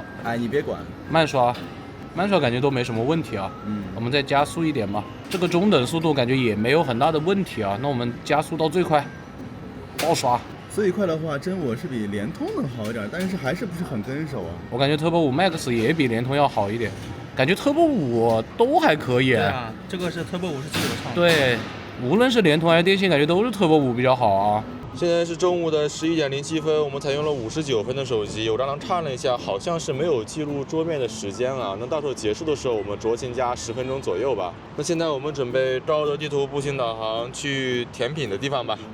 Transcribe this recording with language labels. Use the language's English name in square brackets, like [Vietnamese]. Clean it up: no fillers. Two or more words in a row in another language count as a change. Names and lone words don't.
[Chinese] 哎，你別管，慢刷感覺都沒什麼問題啊。我們再加速一點吧。這個中等速度感覺也沒有很大的問題啊。那我們加速到最快，爆刷。最快的話，真我是比聯通能好一點，但是還是不是很跟手啊。我感覺 Turbo 5 Max 也比聯通要好一點，感覺 Turbo 5都還可以。對啊，這個是 Turbo 5是最流暢的。對，無論是聯通還是電信，感覺都是 Turbo 5比較好啊。現在是中午的11:07分，我們採用了59分的手機。我剛剛看了一下，好像是沒有記錄桌面的時間啊。那到時候結束的時候，我們酌情加10分鐘左右吧。那現在我們準備照着地圖步行導航去甜品的地方吧。